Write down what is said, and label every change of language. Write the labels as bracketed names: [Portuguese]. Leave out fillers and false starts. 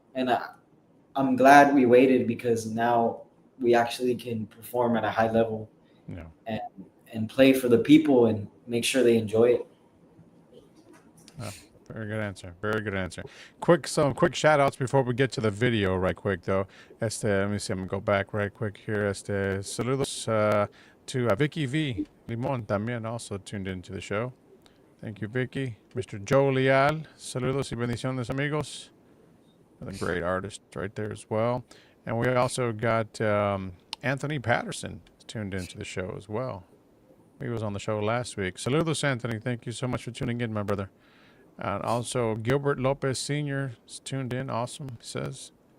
[English] And I'm glad we waited because now we actually can perform at a high level and play for the people and make sure they enjoy it. Very good answer. Very good answer. Some quick shout outs before we get to the video right quick though. Let me see, I'm gonna go back right quick here. [Spanish] Saludos [English] to Vicky V. Limon [Spanish] también [English] also tuned into the show. Thank you, Vicky. Mr. Joe Leal. [Spanish] Saludos y bendiciones, amigos. [English] Another great artist right there as well. And we also got Anthony Patterson tuned into the show as well. He was on the show last week. [Spanish] Saludos, [English] Anthony. Thank you so much for tuning in, my brother. And also, Gilbert Lopez Sr. is tuned in. Awesome, he says.